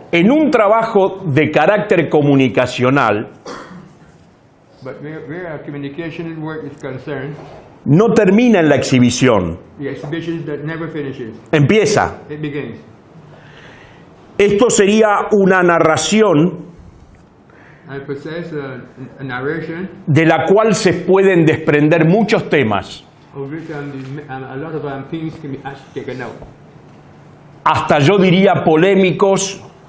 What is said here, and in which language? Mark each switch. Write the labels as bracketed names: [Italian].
[Spanish] en un trabajo de carácter comunicacional, [English] where our communication work is concerned, [Spanish] no termina en la exhibición, [English] the exhibition that never finishes. [Spanish] empieza. [English] It begins. [Spanish] Esto sería una narración [English] I possess a narration [Spanish] de la cual se pueden desprender muchos temas, [English] of which a lot of things can be actually taken out. [Spanish] hasta yo diría polémicos